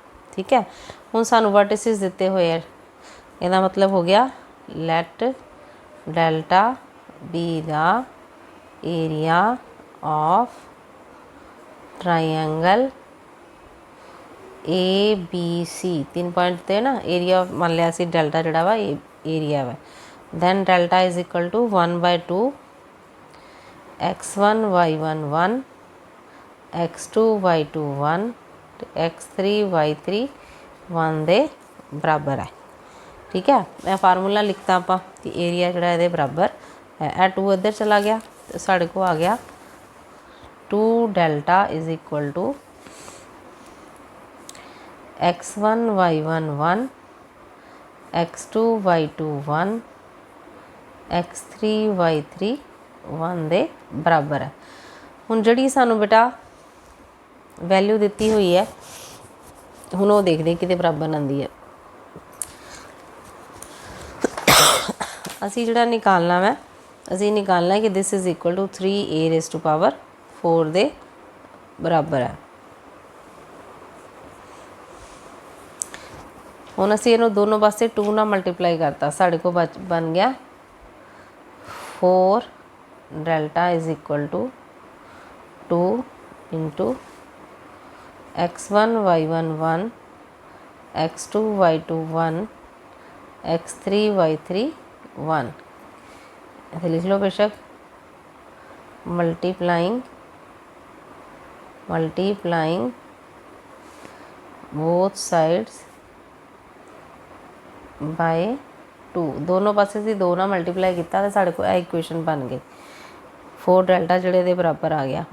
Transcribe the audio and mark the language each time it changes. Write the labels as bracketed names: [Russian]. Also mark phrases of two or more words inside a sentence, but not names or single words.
[Punjabi] ਠੀਕ ਹੈ, ਹੁਣ ਸਾਨੂੰ ਵਰਟਿਸਿਸ ਦਿਤੇ ਹੁਏ ਹੈ, ਇਸਕਾ ਮਤਲਬ ਹੋ ਗਿਆ [English] let delta be the area of triangle A B C. [Punjabi] 3 ਪੁਆਇੰਟ ਥੇ ਨਾ, ਏਰੀਆ ਮਾਨ ਲਿਆ ਸੀ ਡੈਲਟਾ ਜੜਾ ਵਾ ਏਰੀਆ ਵਾ, [English] then delta is equal to [Punjabi] 1/2 x1 y1 1 x2 y2 1 x3 y3 1 ਦੇ ਬਰਾਬਰ ਹੈ। ਠੀਕ ਹੈ, ਮੈਂ ਫਾਰਮੂਲਾ ਲਿਖਤਾ ਆਪ ਕਿ ਏਰੀਆ ਜੜਾ ਯੇ ਬਰਾਬਰ ਹੈ, ਏ 2 ਇਧਰ ਚਲਾ ਗਿਆ ਤੋ ਸਾਡੇ ਕੋ ਆ ਗਿਆ 2 [English] delta is equal to [Punjabi] x1 y1 1 x2 y2 1 x3 y3 1 ਦੇ ਬਰਾਬਰ ਹੈ। ਹੁਣ ਜਿਹੜੀ ਸਾਨੂੰ ਬੇਟਾ ਵੈਲਿਊ ਦਿੱਤੀ ਹੁਈ ਹੈ, ਹੁਣ ਵੋ ਦੇਖਤੇ ਕਿ ਬਰਾਬਰ ਆਂਦੀ ਹੈ। ਅਸੀ ਜਿਹੜਾ ਨਿਕਾਲਨਾ ਹੈ, ਅਸੀ ਨਿਕਾਲਨਾ ਹੈ ਕਿ [English] this is equal to [Punjabi] 3a⁴ ਦੇ ਬਰਾਬਰ ਹੈ। ਹੁਣ ਅਸੀ ਇਹਨੂੰ ਦੋਨੋਂ ਪਾਸੇ 2 ਨਾਲ ਮਲਟੀਪਲਾਈ ਕਰਤਾ, ਸਾਡੇ ਕੋ ਬਣ ਗਿਆ 4 [English] delta is equal to 2 into x1 y1 1 x2 y2 1 x3 y3 1. [Punjabi] ਐਸੇ ਲਿਖ ਲੋ ਬੇਸ਼ਕ, [English] multiplying both sides by 2, [Punjabi] ਦੋਨੋਂ ਪਾਸੇ ਸੇ 2 ਨਾ ਮਲਟੀਪਲਾਈ ਕੀਤਾ ਤੋ ਸਾਡੇ ਕੋ ਇਕੁਏਸ਼ਨ ਬਣ ਗਈ 4 ਡੈਲਟਾ ਜੜੇ ਦੇ ਬਰਾਬਰ ਆ ਗਿਆ।